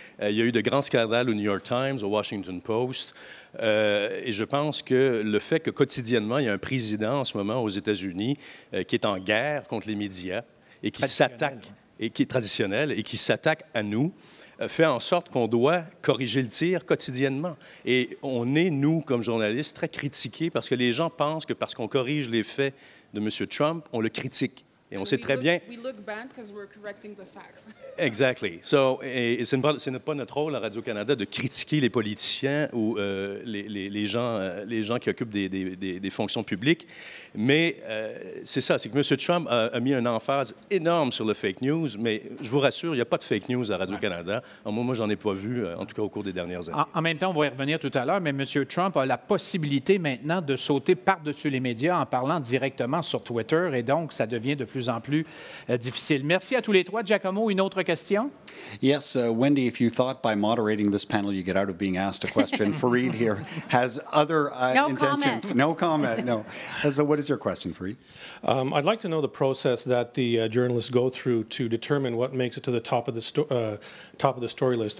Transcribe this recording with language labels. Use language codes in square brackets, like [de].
[fr] Il y a eu de grands scandales au New York Times, au Washington Post. Et je pense que le fait que quotidiennement, il y a un président en ce moment aux États-Unis qui est en guerre contre les médias et qui s'attaque, et qui est traditionnel, et qui s'attaque à nous, fait en sorte qu'on doit corriger le tir quotidiennement. Et on est, nous, comme journalistes, très critiqués parce que les gens pensent que parce qu'on corrige les faits de M. Trump, on le critique. Et on sait très bien... [en] We look bad because we're correcting the facts. Exactly. [fr] So, et ce n'est pas notre rôle à Radio-Canada de critiquer les politiciens ou les gens qui occupent des fonctions publiques. Mais c'est ça, c'est que M. Trump a mis une emphase énorme sur le fake news, mais je vous rassure, il n'y a pas de fake news à Radio-Canada. Moi, j'en ai pas vu, en tout cas au cours des dernières années. En même temps, on va y revenir tout à l'heure, mais M. Trump a la possibilité maintenant de sauter par-dessus les médias en parlant directement sur Twitter, et donc ça devient de plus en plus difficile. Merci à tous les trois. Giacomo, une autre question? [en] Yes, Wendy, if you thought by moderating this panel you get out of being asked a question, Fareed here has other intentions. No comment, no. So what is your question, Fareed? I'd like to know the process that the journalists go through to determine what makes it to the top of the story list.